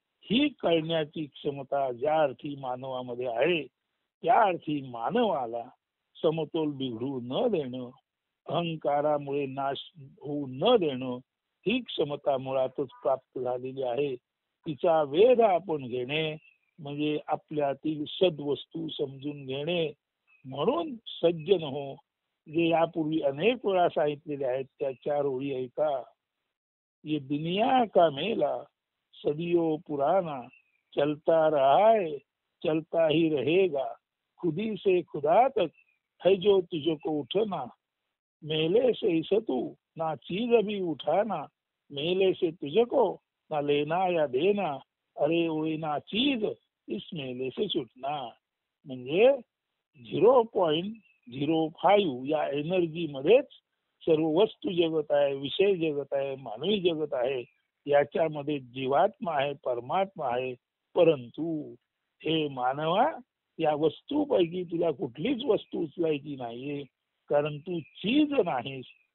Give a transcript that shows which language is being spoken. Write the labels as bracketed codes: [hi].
[mr] ही कळण्याची क्षमता ज्या अर्थी मानवामध्ये आहे त्या अर्थी मानवाला समतोल बिघडू न देणं, अहंकारामुळे नाश होऊ न देणं ही क्षमता मुळातच प्राप्त झालेली आहे. तिचा वेध आपण घेणे म्हणजे आपल्यातील सद्वस्तू समजून घेणे. म्हणून सज्जन हो, जे यापूर्वी अनेक वेळा सांगितलेले आहेत त्या 4 ओळी ऐका. [hi] ये दुनिया का मेला सदियों पुराना, चलता रहा है चलता ही रहेगा, खुदी से खुदा तक है जो तुझको उठना, मेले से इस तू ना चीज अभी उठाना, मेले से तुझको ना लेना या देना, अरे ओए ना चीज इस मेले से छुटना. [mr] म्हणजे 0.05 या एनर्जी मध्येच सर्व वस्तू जगत आहे, विषय जगत आहे, मानवी जगत आहे. याच्यामध्ये जीवात्मा आहे, परमात्मा आहे. परंतु हे मानवा, या वस्तूपैकी तुला कुठलीच वस्तू उचलायची नाहीये, कारण तू चीज नाहीस.